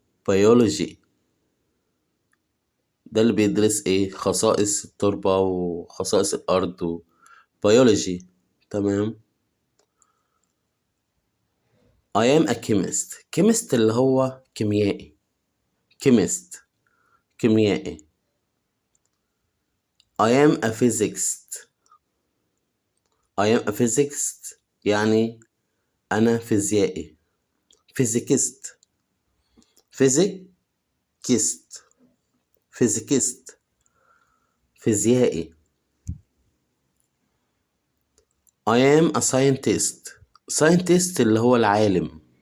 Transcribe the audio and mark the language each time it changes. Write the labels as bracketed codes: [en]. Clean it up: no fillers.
[ar] biology ده اللي بيدرس ايه؟ خصائص التربة وخصائص الأرض biology. تمام. [en] I am a chemist. [ar] chemist اللي هو كيميائي. chemist كيميائي. [en] I am a physicist. I am a physicist [ar] يعني أنا فيزيائي. [en] physicist. physicist. [ar] physicist فيزيائي. [en] I am a scientist. [ar] scientist اللي هو العالم.